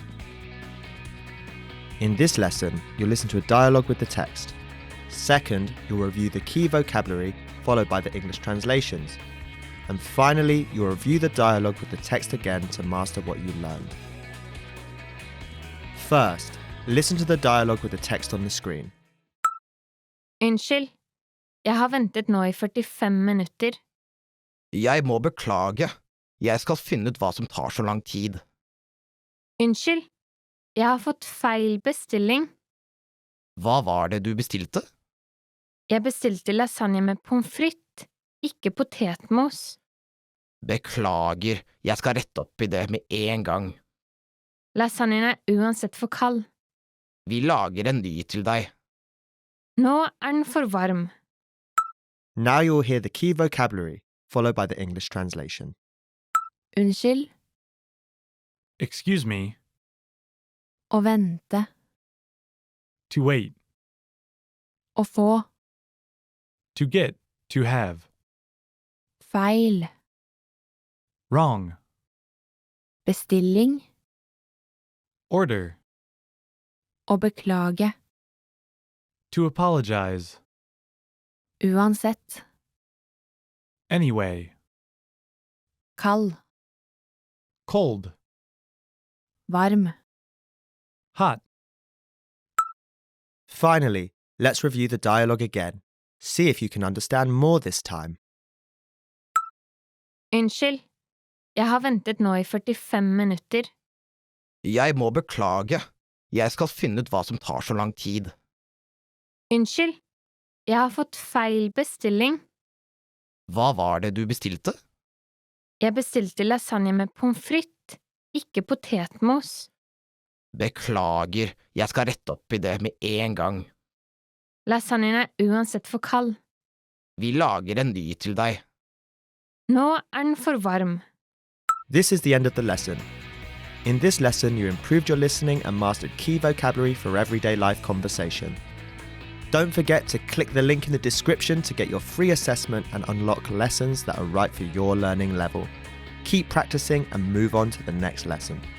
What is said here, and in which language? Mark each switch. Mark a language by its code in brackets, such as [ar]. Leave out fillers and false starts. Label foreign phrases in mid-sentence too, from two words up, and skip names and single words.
[en] In this lesson, you'll listen to a dialogue with the text. Second, you'll review the key vocabulary, followed by the English translations. And finally, you'll review the dialogue with the text again to master what you learned. First, listen to the dialogue with the text on the screen. [no] Unnskyld, jeg har ventet nå I 45 minutter. Jeg må beklage. Jeg skal finne ut hva som tar så lang tid. Unnskyld, jeg har fått feil bestilling. Hva var det du bestilte? Jeg bestilte lasagne med pommes frites, ikke potetmos. Beklager, jeg skal rette opp I det med en gang. Lasagnen uansett for kald. Vi lager en ny til deg. Nå den for varm. [en] Now you'll hear the key vocabulary, followed by the English translation. [no] Unnskyld, [en] Excuse me, [no] å vente, [en] to wait, [no] å få, [en] to get, to have, [no] feil, [en] wrong, [no] bestilling, [en] order, [no] å beklage, [en] to apologize, [no] uansett, [en] anyway, [no] kald, [en] cold, [no] varm. [en] hot. Finally, let's review the dialogue again. See if you can understand more this time. [no] Unnskyld, jeg har ventet nå I 45 minutter. Jeg må beklage. Jeg skal finne ut hva som tar så lang tid. Unnskyld, jeg har fått feil bestilling. Hva var det du bestilte? Jeg bestilte lasagne med pommes frites, ikke potetmos. Beklager, jeg skal rette opp I det med en gang. Lasagnen uansett for kald. Vi lager en ny til deg. Nå den for varm. [en] This is the end of the lesson. In this lesson, you improved your listening and mastered key vocabulary for everyday life conversation. Don't forget to click the link in the description to get your free assessment and unlock lessons that are right for your learning level. Keep practicing and move on to the next lesson.